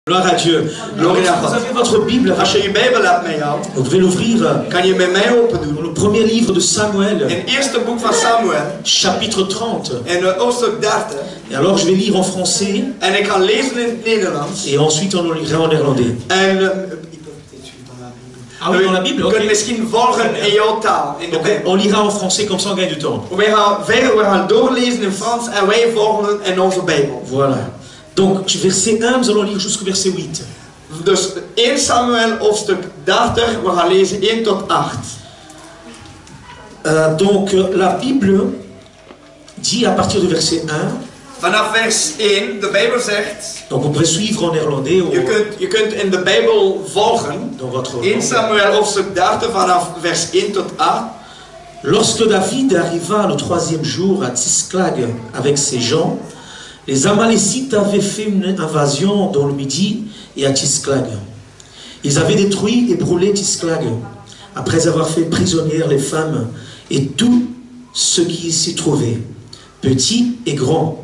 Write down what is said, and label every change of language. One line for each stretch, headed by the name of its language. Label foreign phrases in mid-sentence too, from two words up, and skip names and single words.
French: Gloire à Dieu. Alors, vous avez votre Bible.
Dutch: Als je je Bijbel hebt met jou,
French: Vous pouvez l'ouvrir
Dutch: kan je met mij open doen.
French: dans le premier livre de Samuel,
Dutch: In het eerste boek van Samuel,
French: chapitre 30.
Dutch: in hoofdstuk 30.
French: Et alors je vais lire en français
Dutch: En ik ga lezen in het Nederlands.
French: et ensuite on lira en néerlandais.
Dutch: En
French: Ah oui, dans la Bible,
Dutch: je kunt ok. misschien volgen in jouw taal, in de
French: Donc
Dutch: Bijbel.
French: on lira en français comme ça on gagne du temps.
Dutch: We gaan doorlezen in Frans en wij volgen in onze Bijbel.
French: Voilà. Donc verset 1, nous allons lire jusqu'au verset 8.
Dutch: Dus 1 Samuel hoofdstuk 30, we gaan lezen 1 tot 8.
French: Donc la Bible dit à partir du verset 1.
Dutch: Vanaf vers 1, de Bijbel zegt,
French: Donc vous pouvez suivre en néerlandais ou
Dutch: je kunt in de Bijbel volgen.
French: dans votre
Dutch: 1 Samuel hoofdstuk 30 vanaf vers 1 tot 8.
French: Lorsque David arriva le troisième jour à Tziklag avec ses gens, les Amalécites avaient fait une invasion dans le Midi et à Tziklag. Ils avaient détruit et brûlé Tziklag, après avoir fait prisonnières les femmes et tout ce qui s'y trouvait, petits et grands.